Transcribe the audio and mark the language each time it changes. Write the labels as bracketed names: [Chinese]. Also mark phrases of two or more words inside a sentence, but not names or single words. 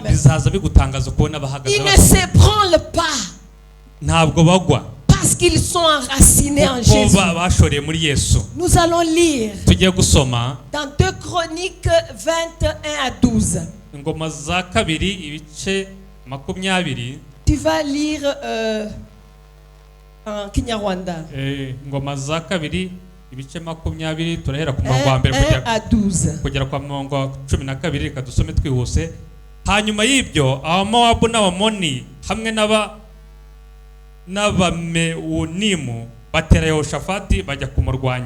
[Kinyarwanda] Bizaza bigutangaza kubona bahagaze [French] Ils ne s'ébranlent pas [Kinyarwanda] ntabwo bagwa [French] parce qu'ils sont enracinés en [Kinyarwanda] kuko Jésus. bashoreye muri Yesu. [French] Nous allons lire [Kinyarwanda] Tugiye gusoma [French] dans 2 Chroniques 21 à 12. [Kinyarwanda] Ingoma za kabiri ibice 20. [French] Tu vas lire en Kinyarwanda. [Kinyarwanda] Ingoma za kabiri ibice 20 turahera ku 1 murongo wa mbere [French] à 12. [Kinyarwanda] kugera kwa murongo wa 12. Reka dusome twihuse. Hanyuma y'ibyo Abamowabu n'Abamoni hamwe n'Abamewunimu batera Yehoshafati bajya kumurwanya.